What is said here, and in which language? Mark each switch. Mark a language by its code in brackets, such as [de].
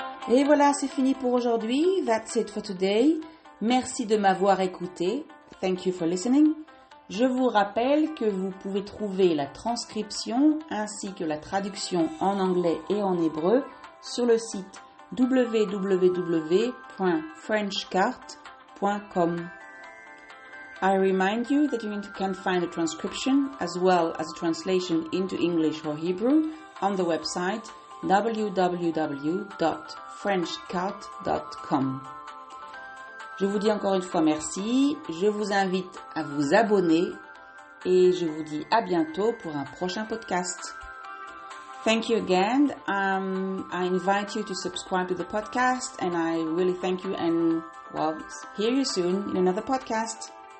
[fr] Et voilà, c'est fini pour aujourd'hui. [en] That's it for today. [fr] Merci de m'avoir écouté. [en] Thank you for listening. [fr] Je vous rappelle que vous pouvez trouver la transcription ainsi que la traduction en anglais et en hébreu sur le site www.frenchcart.com. [en] I remind you that you can find a transcription as well as a translation into English or Hebrew on the website www.frenchcart.com. [fr] Je vous dis encore une fois merci, je vous invite à vous abonner et je vous dis à bientôt pour un prochain podcast. [en] Thank you again. I invite you to subscribe to the podcast and I really thank you and hear you soon in another podcast.